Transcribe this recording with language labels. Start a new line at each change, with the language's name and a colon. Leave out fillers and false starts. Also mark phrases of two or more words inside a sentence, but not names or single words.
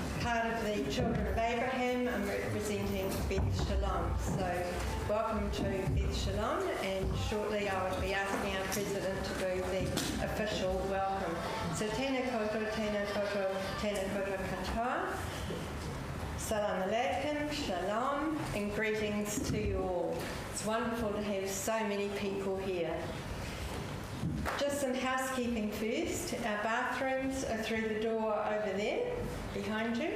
English: part of the Children of Abraham. I'm representing Beth Shalom. So welcome to Beth Shalom, and shortly I will be asking our President to do the official welcome.
Māori: So tēnā koutou, tēnā koutou, tēnā koutou katoa.
Arabic: سلام عليكم,
English: shalom, and greetings to you all. It's wonderful to have so many people here. Just some housekeeping first. Our bathrooms are through the door over there, behind you.